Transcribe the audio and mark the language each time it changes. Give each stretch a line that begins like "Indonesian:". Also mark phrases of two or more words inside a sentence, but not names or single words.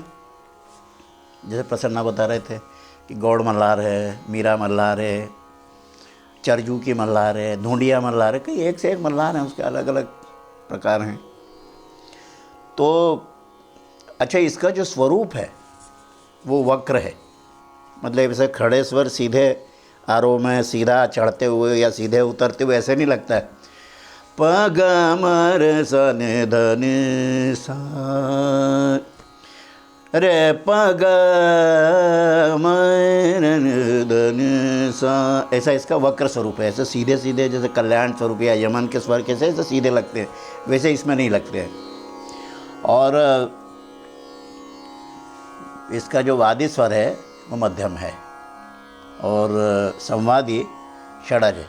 Hindi: जैसे प्रसन्ना बता रहे थे कि गौड़ मल्हार है, मीरा मल्हार है, चरजू की मल्हार है, ढूंढिया मल्हार है, कई एक से एक मल्हार हैं, उसके अलग अलग प्रकार हैं। तो अच्छा, इसका जो स्वरूप है वो वक्र है। मतलब ऐसे खड़े स्वर सीधे आरोह में सीधा चढ़ते हुए या सीधे उतरते हुए ऐसे नहीं लगता है। प ग म र स नि ध नि सा रे प ग म र नि ध नि सा, ऐसा इसका वक्र स्वरूप है। ऐसे सीधे सीधे जैसे कल्याण स्वरूप या यमन के स्वर कैसे ऐसे सीधे लगते हैं, वैसे इसमें नहीं लगते हैं। और इसका जो वादी स्वर है वो मध्यम है और संवादी षडज है।